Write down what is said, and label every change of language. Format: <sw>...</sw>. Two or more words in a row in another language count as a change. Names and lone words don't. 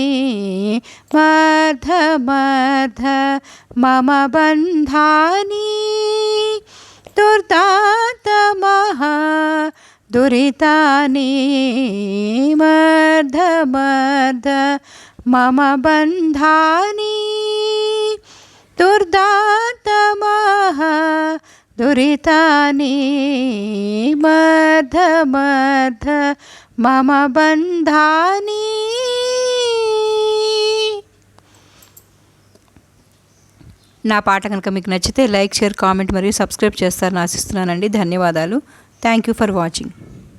<sa>मर्ध मर्ध मम बन्धानि दुर्दान्तमः दुरितानि मर्ध मर्ध मम बन्धानि दुर्दान्तमः दुरितानि मर्ध मर्ध मम बन्धानि।</sa> <te>నా పాట కనుక మీకు నచ్చితే</te> <en>like share comment</en> <te>మరియు సబ్స్క్రైబ్ చేస్తారని ఆశిస్తున్నానండి. ధన్యవాదాలు.</te> <en>Thank you for watching.</en>